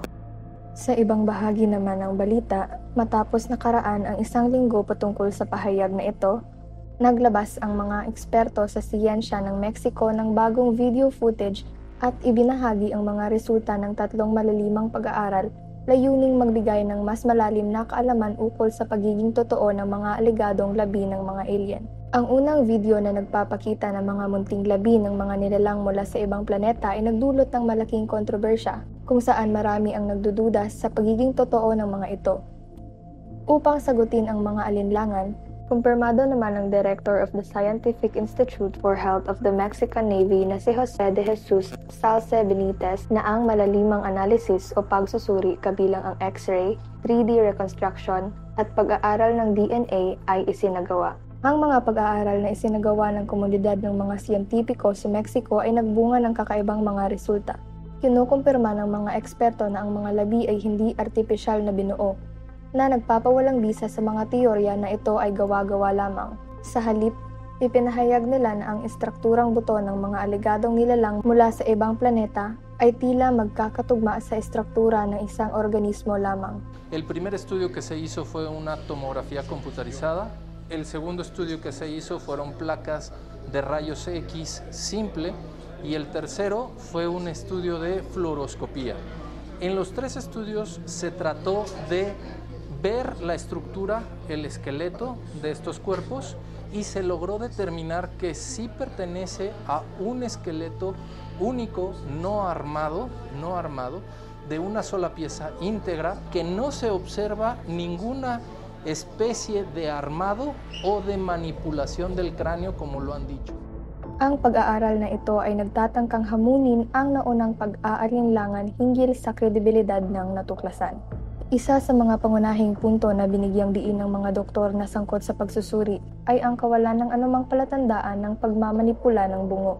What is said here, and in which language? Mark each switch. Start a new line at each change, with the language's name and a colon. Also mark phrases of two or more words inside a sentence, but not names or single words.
Filipino: Sa ibang bahagi naman ng balita, matapos nakaraan ang 1 linggo patungkol sa pahayag na ito, naglabas ang mga eksperto sa siyensya ng Mexico ng bagong
English: video footage
Filipino: at ibinahagi ang mga resulta ng 3 malalimang pag-aaral layuning magbigay ng mas malalim na kaalaman ukol sa pagiging totoo ng mga aligadong labi ng mga alien. Ang unang video na nagpapakita ng mga munting labi ng mga nilalang mula sa ibang planeta ay nagdulot ng malaking kontrobersya kung saan marami ang nagdududa sa pagiging totoo ng mga ito. Upang sagutin ang mga alinlangan, kumpirmado naman ng
English: Director of the Scientific Institute for Health of the Mexican Navy
Filipino: na si Jose de Jesus Salce Benitez na ang malalimang analysis o pagsusuri kabilang ang X-ray,
English: 3D reconstruction
Filipino: at pag-aaral ng DNA ay isinagawa. Ang mga pag-aaral na isinagawa ng komunidad ng mga siyentipiko sa Mexico ay nagbunga ng kakaibang mga resulta. Kinukumpirma ng mga eksperto na ang mga labi ay hindi artipisyal na binuo, na nagpapawalang bisa sa mga teorya na ito ay gawa-gawa lamang. Sa halip, ipinahayag nila na ang estrukturang buto ng mga aligadong nilalang mula sa ibang planeta ay tila magkakatugma sa estruktura ng isang organismo lamang.
Spanish: El primer estudio que se hizo fue una tomografía computarizada. El segundo estudio que se hizo fueron placas de rayos X simple y el tercero fue un estudio de fluoroscopía. En los 3 estudios se trató de ver la estructura, el esqueleto de estos cuerpos y se logró determinar que sí pertenece a un esqueleto único, no armado, de una sola pieza íntegra, que no se observa ninguna especie de armado o de manipulación del cráneo como lo han dicho.
Filipino: Ang pag-aaral na ito ay nagtatangkang hamunin ang naunang pag-aalinlangan hinggil sa kredibilidad ng natuklasan. Isa sa mga pangunahing punto na binigyang diin ng mga doktor na sangkot sa pagsusuri ay ang kawalan ng anumang palatandaan ng pagmamanipula ng bungo.